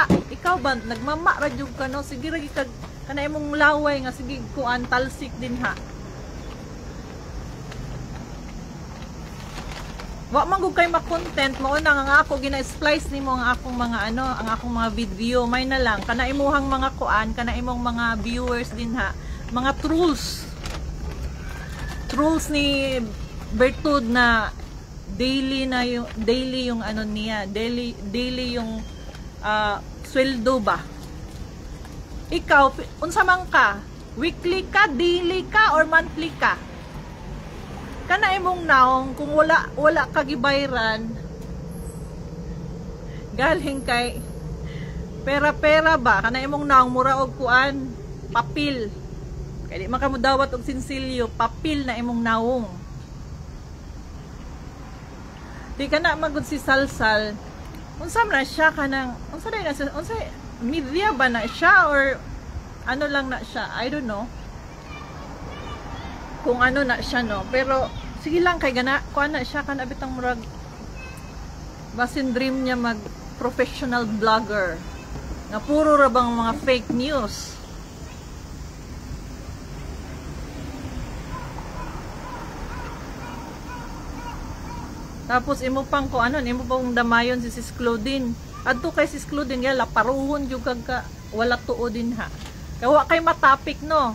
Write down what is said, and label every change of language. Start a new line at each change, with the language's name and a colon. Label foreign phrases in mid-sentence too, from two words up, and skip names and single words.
Cebuano: Ikaw ba nagmama ra jud ka no? Sige ra gid kana imong laway nga sige kuan talsik din ha. Wa man gud kay ma-content mo na nga ako gina-splice nimo ang akong mga ano, ang akong mga video. May na lang kana imuhang mga kuan, kana imong mga viewers din ha. Mga trolls.
Filipino: Trolls ni Bertud na daily yung ano niya, daily yung sweldo ba.
Cebuano: Ikaw unsa man ka? Weekly ka, daily ka or monthly ka? Kana imong naong kung wala ka gibayran galing kay pera ba kana imong naong mura og kuan papil kay di man ka mo dawat og sinsilyo papil na imong naong di kana magud si Salsal unsa man na siya kanang unsa media ba na siya or ano lang na siya
English: I don't know
Cebuano: kung ano na siya no pero sige lang kay gana kuan na siya kana bitang murag basin dream niya mag
English: professional vlogger
Cebuano: na puro ra bang mga
English: fake news.
Cebuano: Tapos imo pang ko ano imo pang damayon si Sis Claudine adto kay Sis Claudine ya laparuhon jud kag ka wala tuo din ha kawa kay matapik no.